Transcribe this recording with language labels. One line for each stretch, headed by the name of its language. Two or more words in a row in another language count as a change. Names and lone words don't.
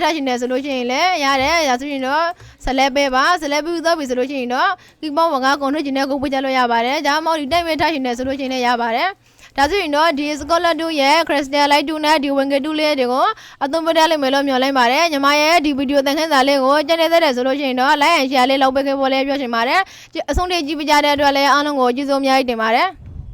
Burmese: ထားရှင်နေဆိုလို့ရှိရင်လည်းရတယ်ဒါဆိုရင်တော့ဆက်လက်ပေးပါဆက်လက်ပြီးသွားပြီဆိုလို့ရှိရင်တော့ဒီပေါင်းကကုန်ထုတ်ခြင်းနဲ့ကိုပြကြလို့ရပါတယ်ဒါမှမဟုတ်ဒီတိုက်မဲ့ထားရှင်နေဆိုလို့ရှိရင်လည်းရပါတယ်ဒါဆိုရင်တော့ဒီ Scallop 2ရဲ့ Crystallize 2နဲ့ဒီ Wrinkle 2လေးတွေကိုအသုံးပေးလိုက်မယ်လို့မျှော်လင့်ပါတယ်ညီမရဲ့ဒီဗီဒီယိုသင်ခန်းစာလေးကိုကြည့်နေတဲ့ဆိုလို့ရှိရင်တော့
English: like and share
Burmese: လေးလုပ်ပေးခဲ့ဖို့လည်းပြောချင်ပါတယ်အဆုံးထိကြည့်ပြကြတဲ့အတွက်လည်းအားလုံးကိုကျေးဇူးအများကြီးတင်ပါတယ်